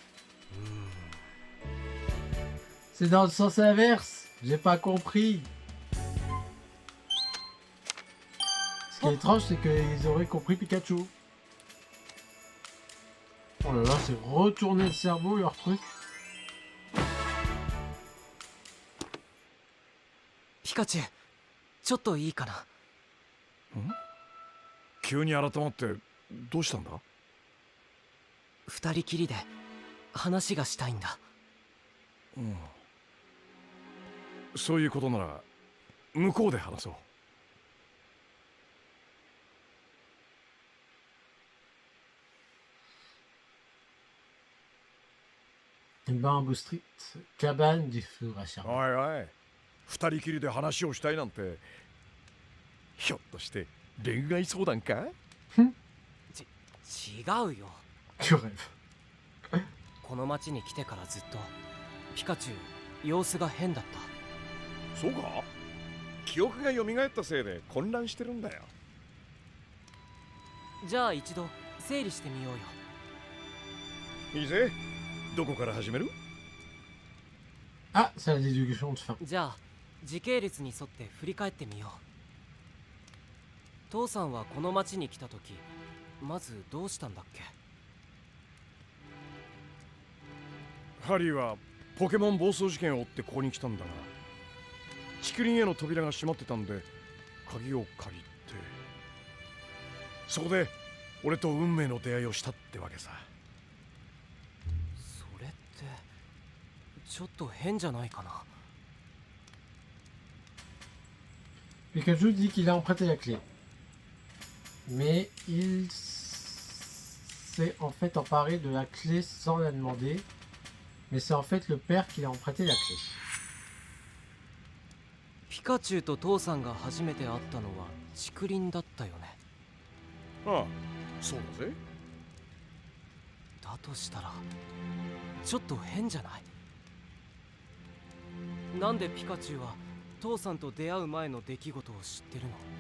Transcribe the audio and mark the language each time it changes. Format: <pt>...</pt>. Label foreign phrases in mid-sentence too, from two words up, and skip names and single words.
<fr>C'est dans le sens inverse. J'ai pas compris. Ce qui est étrange, c'est qu'ils auraient compris Pikachu. Oh là là, c'est retourner le cerveau, leur truc.</fr> <ja>Pikachu, ちょっといいかな。急に改まってどうしたんだ？二人きりで話がしたいんだ。うん。そういうことなら向こうで話そう。</ja> <fr>Bamboo Street, cabane du four à charbon.</fr> <ja>おいおい、二人きりで話をしたいなんて、ひょっとして恋愛相談か？違うよ。</ja> <fr>Tu rêves.</fr> <ja>この町に来てからずっとピカチュウ様子が変だった。そうか？記憶が蘇ったせいで混乱してるんだよ。じゃあ一度整理してみようよ。いいぜ。どこから始める？</ja> <fr>Ah, c'est la déduction de fin.</fr> <ja>じゃあ時系列に沿って振り返ってみよう。父さんはこの町に来た時まずどうしたんだっけ？ハリーはポケモン暴走事件を追ってここに来たんだが、竹林への扉が閉まってたんで鍵を借りて、そこで俺と運命の出会いをしたってわけさ。それってちょっと変じゃないかな。</ja> <fr>Pikachu dit qu'il a emprunté la clé. Mais il s'est en fait emparé de la clé sans la demander. Mais c'est en fait le père qui a emprunté la clé.</fr> <ja>ピカチュウと父さんが初めて会ったのは竹林だったよね。ああ、そうだぜ。だとしたらちょっと変じゃない？ なんでピカチュウは父さんと出会う前の出来事を知ってるの？</ja>